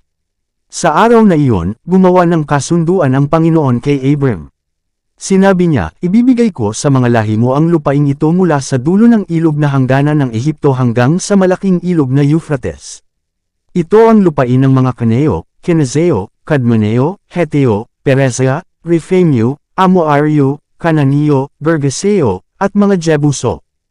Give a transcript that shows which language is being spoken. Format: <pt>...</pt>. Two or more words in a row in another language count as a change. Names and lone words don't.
<tl>Sa araw na iyon, gumawa ng kasunduan ang Panginoon kay Abram. Sinabi niya, ibibigay ko sa mga lahi mo ang lupaing ito mula sa dulo ng ilog na hangganan ng Ehipto hanggang sa malaking ilog na Euphrates. Ito ang lupain ng mga Kaneo, Kenezeo, Kadmoneo, Heteo, Perezia, Rephaimeo, Amoaryo, Kananeo, Gergeseo, at mga Jebuso.</tl>